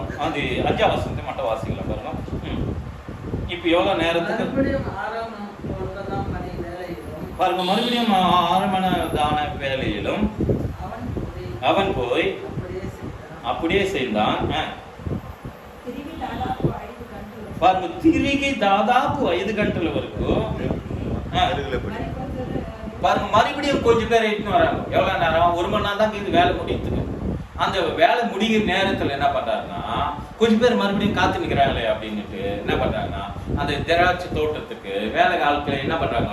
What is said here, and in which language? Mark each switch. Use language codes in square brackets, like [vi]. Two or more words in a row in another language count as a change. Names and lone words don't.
[ta] அது 5ஆம் வசனத்தை மட்டும் வாசிக்கலாம் பாருங்க. இப்போ எவ்வளோ நேரத்துக்கு பாருங்க, மறுபடியும் 6 மணி தான வேலையிலும் அவன் போய் அப்படியே செய்தான். பாருங்க, [te] తిరిగి దాదాపు 5 గంటల వరకు [ta] பாருங்க, மறுபடியும் கொஞ்சம் பேர் இட்டுன்னு வராங்க. எவ்வளவு நேரம்? 1 மணி நேரம் தான் இது வேலை முடியுது. அந்த வேலை முடிகிற நேரத்துல என்ன பண்றாருன்னா கொஞ்சம் பேர் மறுபடியும் காத்து நிக்கிறாங்களே அப்படின்னுட்டு என்ன பண்றாங்கன்னா அந்த திராட்சை தோட்டத்துக்கு வேலை ஆட்களை என்ன பண்றாங்க?